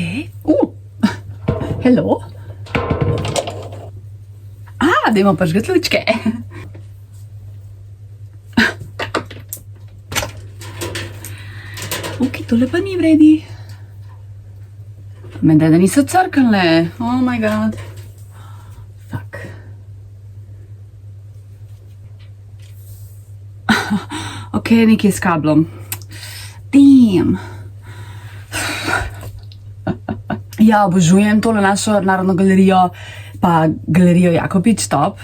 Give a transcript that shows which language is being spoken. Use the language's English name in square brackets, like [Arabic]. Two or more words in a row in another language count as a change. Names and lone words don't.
[Slovenian] Hello. Dajmo prižgati lučke. Ok, tole pa ni vredi. Menda, da niso crknile. [English] Oh my god. Fuck. [Slovenian] Ok, nekaj s kablom. Damn. Ja, obožujem tole našo narodno galerijo, pa galerijo Jakopič, top.